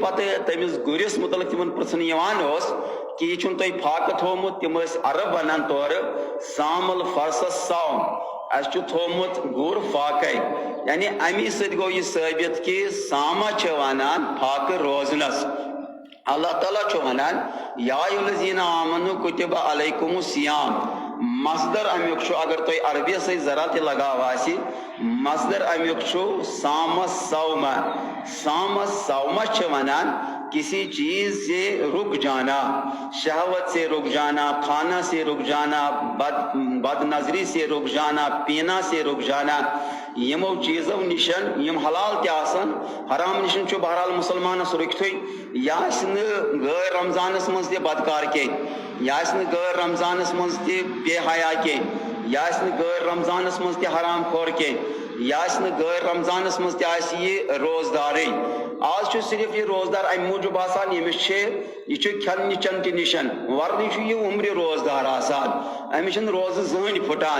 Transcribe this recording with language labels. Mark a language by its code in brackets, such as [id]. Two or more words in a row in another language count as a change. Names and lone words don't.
[ks] پتہٕ تٔمِس گُرِس مُتعلق تِمن پرژھنہٕ یِوان اوس کہِ یہِ چھُنہٕ تۄہہِ فاقہٕ تھوٚومُت تِم ٲسۍ عرب ونان [ar] تورٕ سام الفرسس [ks] سوم اَسہِ چھُ تھوٚومُت گُر فاقے یعنی امی سۭتۍ گوٚو یہِ ثٲبت کہِ سامہ چھِ ونان فاقہٕ روزنس اللہ تعالیٰ چھُ ونان [ar] یا ایھا الذین آمنو کتبہ علیکم الصیام [ks] مصدر امیُک چھُ اگر تۄہہِ عربیس سۭتۍ ذرا تہِ لگاو آسہِ مصدر امیُک چھُ سامس سومہ سامس سومہ چھِ ونان [ur] کسی چیز سے رک جانا شہوت سے رک جانا کھانا سے رک جانا بد نظری سے رک جانا پینا سے رک جانا [ks] یمو چیزو نشن یم حلال تہِ آسن حرام نشن چھُ بہرحال مُسلمانس رُکتھٕے یہِ آسہِ نہٕ غٲر رمضانس منٛز تہِ بدکار کینٛہہ یہِ آسہِ نہٕ غٲر رمضانس منٛز تہِ بے حیا کینٛہہ یہِ آسہِ نہٕ غٲر رمضانس منٛز تہِ حرام خور کینٛہہ یہِ آسہِ نہٕ غٲر رمضانس منٛز تہِ آسہِ یہِ روزدارٕے [ur] آج صرف یہ روزدار [ks] ام موجود آسان یمس یہ کھن چن تہ نشن ورنہ یہ عمر روزدار آسان امس روز زہن پھٹان